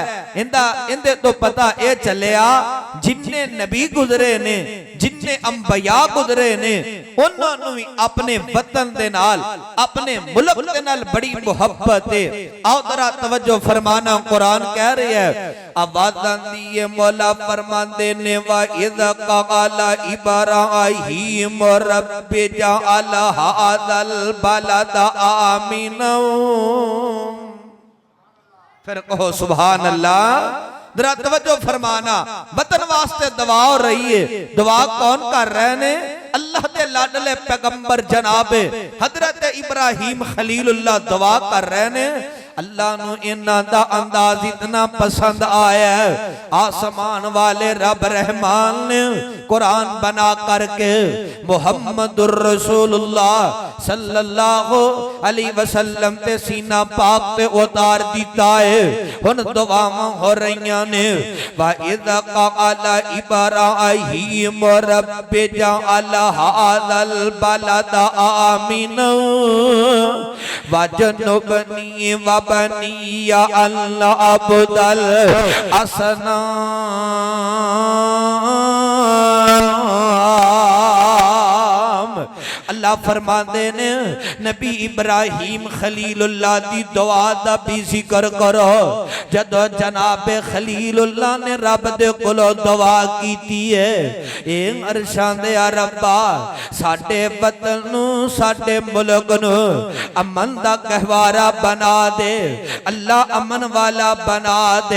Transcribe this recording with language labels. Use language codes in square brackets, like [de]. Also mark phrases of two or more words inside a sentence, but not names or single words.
[pa] ایندے توں پتہ ایہ چلیا، جنے نبی گزرے نے، جنے انبیاء گزرے نے، انہاں نے بھی اپنے وطن دے نال، اپنے ملک دے نال بڑی محبت ہے. آؤ ذرا توجہ فرمانا۔ قرآن کہہ رہی ہے، آوازاں دئیے مولا فرماندے نے, [ar] وإذ قال إبراهيم رب اجعل هذا البلد آمنا. [pa] پھر کہو [ar] سبحان الله. [pa] ذرا توجہ فرمانا۔ وطن واسطے دعا ہو رہی ہے. دعا کون کر رہے نے? اللہ دے لاڈلے پیغمبر جنابِ حضرت ابراہیم خلیل اللہ دعا کر رہے نے. اللہ نوں اینہاں دا انداز اینا پسند آیا، اسمان والے رب رحمان نے قرآن بنا کر کے [ar] محمد رسول الله صلى الله عليه وسلم [pa] تے سینہ پاک تے اتار دتا ہے. ہن دعاواں ہو رہیاں نے, [ar] وإذ قال إبراهيم رب اجعل هذا البلد آمنا واجنبني وبني أن نعبد الأصنام. [pa] اللہ فرماتے نے نبی ابراہیم خلیل اللہ دی دعا دا بھی ذکر کرو. جدوں جنابِ خلیل اللہ نے رب دے کولوں دعا کیتی ہے، اے عرشاں دے ربا ساڈے وطن نوں ساڈے ملک نوں امن دا گہوارہ بنا دے، اللہ امن والا بنا دے.